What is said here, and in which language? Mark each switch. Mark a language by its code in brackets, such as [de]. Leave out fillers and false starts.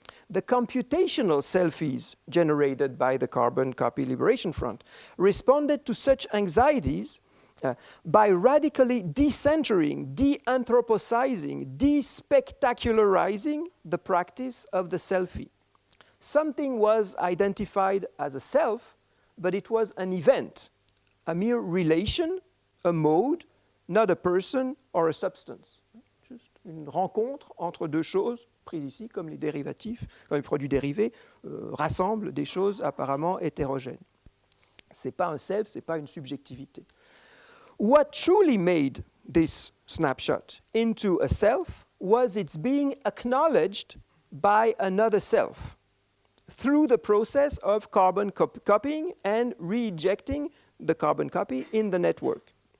[en] The computational selfies generated by the Carbon Copy Liberation Front responded to such anxieties by radically decentering, de-anthropocizing, de-spectacularizing the practice of the selfie. Something was identified as a self, but it was an event, a mere relation, a mode, not a person or a substance. [fr] Juste une rencontre entre deux choses, prises ici comme les dérivatifs, comme les produits dérivés, rassemblent des choses apparemment hétérogènes. Ce n'est pas un self, ce n'est pas une subjectivité. [en] What truly made this snapshot into a self was its being acknowledged by another self through the process of carbon copying and rejecting the carbon copy in the network.